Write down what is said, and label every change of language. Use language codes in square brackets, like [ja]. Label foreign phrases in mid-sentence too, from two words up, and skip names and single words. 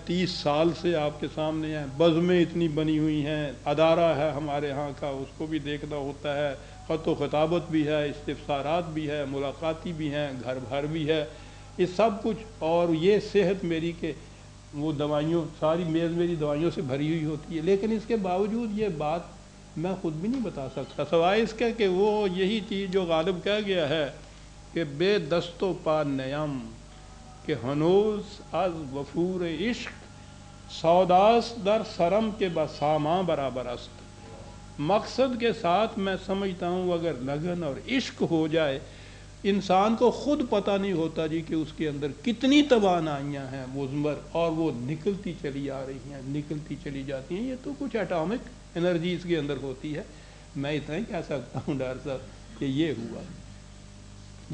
[ur] 30 سال سے آپ کے سامنے ہیں، بزمیں اتنی بنی ہوئی ہیں، ادارہ ہے ہمارے ہاں کا اس کو بھی دیکھنا ہوتا ہے، خط و خطابت بھی ہے، استفسارات بھی ہے، ملاقاتی بھی ہیں، گھر بھر بھی ہے، یہ سب کچھ. اور یہ صحت میری کہ وہ دوائیوں ساری میز میری دوائیوں سے بھری ہوئی ہوتی ہے. لیکن اس کے باوجود یہ بات میں خود بھی نہیں بتا سکتا، سوائے اس کے کہ وہ یہی چیز جو غالب کہہ گیا ہے کہ [fa] بے دست و پا نیم کہ ہنوز از وفور عشق سوداس در سرم کے بساماں برابر است. [ur] مقصد کے ساتھ میں سمجھتا ہوں اگر لگن اور عشق ہو جائے، انسان کو خود پتہ نہیں ہوتا جی کہ اس کے اندر کتنی توانائیاں ہیں مضمر، اور وہ نکلتی چلی آ رہی ہیں، نکلتی چلی جاتی ہیں. یہ تو کچھ [en] atomic energy [ur] اس کے اندر ہوتی ہے. میں اتنا ہی کہہ سکتا ہوں ڈاکٹر صاحب کہ یہ ہوا.